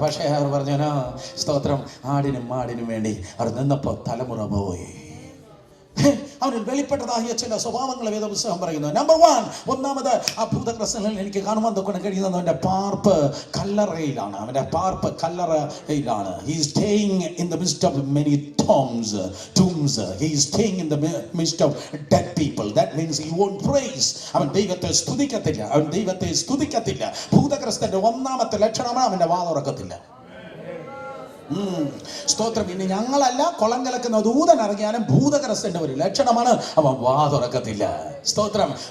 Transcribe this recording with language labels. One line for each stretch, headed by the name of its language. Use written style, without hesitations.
Malayalam: പക്ഷേ അവർ പറഞ്ഞു സ്തോത്രം ആടിനും മാടിനും വേണ്ടി അവർ നിന്നപ്പോൾ തലമുറ പോയി. അവനിൽ വെളിപ്പെട്ടതായ ചില സ്വഭാവങ്ങൾ വേദപുസ്തകം പറയുന്നു. നമ്പർ 1, ഒന്നാമത് ആ ഭൂതഗ്രസ്തനിൽ എനിക്ക് കാണുവാൻ തൊക്കെ കഴിയുന്നത് അവന്റെ പാർപ്പ് കല്ലറയിലാണ്. അവന്റെ പാർപ്പ് കല്ലറയിലാണ്.
English: He is staying in the midst of many tombs. He is staying in the midst of dead people. That means he won't praise.
Malayalam: അവൻ ദൈവത്തെ സ്തുതിക്കത്തില്ല. ഭൂതഗ്രസ്തന്റെ ഒന്നാമത്തെ ലക്ഷണമാണ് അവന്റെ വാ തുറക്കത്തില്ല. സ്തോത്രം. ഇനി ഞങ്ങളല്ല, കുളം കലക്കുന്ന ദൂതൻ ഇറങ്ങിയാലും ഭൂതഗ്രസ്തന്റെ ഒരു ലക്ഷണമാണ് അവൻ വാ തുറക്കത്തില്ല. സ്തോത്രം.